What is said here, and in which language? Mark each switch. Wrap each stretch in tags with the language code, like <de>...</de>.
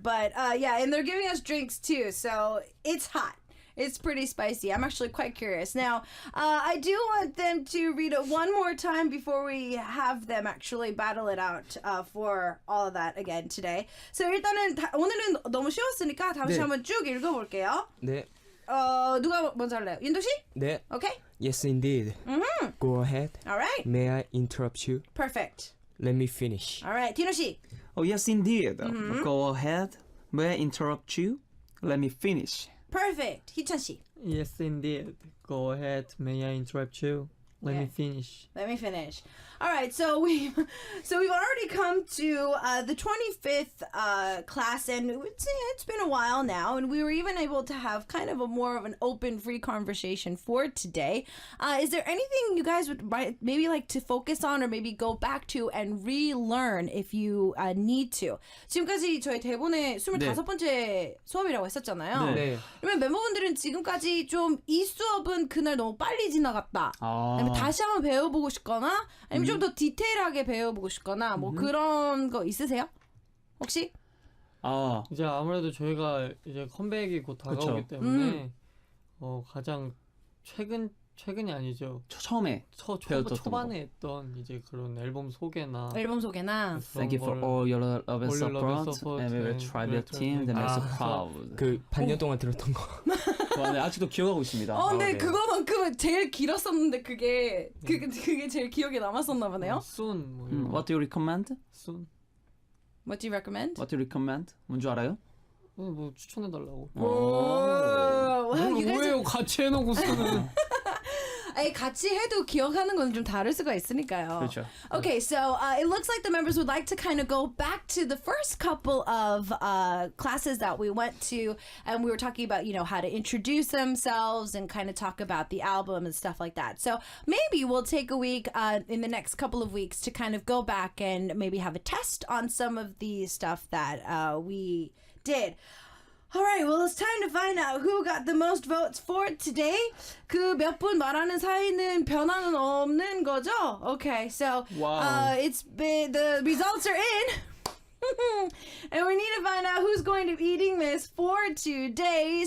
<en>But yeah, and they're giving us drinks too, so it's hot. It's pretty spicy. I'm actually quite curious. Now, I do want them to read it one more time before we have them actually battle it out for all of that again today. So</en> <ko>일단은 오늘은 너무 쉬웠으니까 다시 네. 한번 쭉 읽어볼게요. 네. 누가 먼저 할래요? 윤도 씨? 네.</ko> <en>Okay. Yes, indeed. Go ahead. All right. May I interrupt you? Perfect. Let me finish. All right. 디노 씨. Oh, yes, indeed. Go ahead. May I interrupt you? Let me finish. Perfect. 희천 씨. Yes, indeed. Go ahead. May I interrupt you? Let me finish. Let me finish. All right, so we've already come to the 25th class, and it's been a while now, and we were even able to have kind of a more of an open, free conversation for today. Is there anything you guys would maybe like to focus on, or maybe go back to and relearn if you need to?</en> <ko>지금까지 저희 대본에 25번째 수업이라고 했었잖아요. 네. 그러면 멤버분들은 지금까지 좀 이 수업은 그날 너무 빨리 지나갔다. 아니면 다시 한번 배워보고 싶거나 아니면 좀 더 디테일하게 배워보고 싶거나 뭐 그런 거 있으세요? 혹시? 이제 아무래도 저희가 이제 컴백이 곧 다가오기 때문에 가장 최근이 아니죠. 처음에 배웠던 초반에 했던 이제 그런 앨범 소개나</ko> <en>Thank you for all your love and support, and we will try to team that makes us proud.</en> <ko>그 반년 동안 들었던 거. 네, 아직도 기억하고 있습니다. 근데 그거만큼은 제일 길었었는데 그게 제일 기억에 남았었나 보네요. soon 뭐 이런 거.</ko> <en>What do you recommend? soon. What do you recommend? What do you recommend?</en> <ko>뭔지 알아요? 뭐 추천해달라고.</ko> <en>Wow, you guys</en> <ko>뭐예요? 같이 해놓고 쓰는. 아니, 같이 해도 기억하는 건 좀 다를 수가 있으니까요. 그렇죠.</ko> <en>Okay, so it looks like the members would like to kind of go back to the first couple of classes that we went to, and we were talking about, you know, how to introduce themselves and kind of talk about the album and stuff like that. So maybe we'll take a week in the next couple of weeks to kind of go back and maybe have a test on some of the stuff that we did. All right, well, it's time to find out who got the most votes for today.</en> <ko>그 몇 분 말하는 사이는 변화는 없는 거죠?</ko> <en>Okay, so it's been, the results are in. And we need to find out who's going to be eating this for today.</en>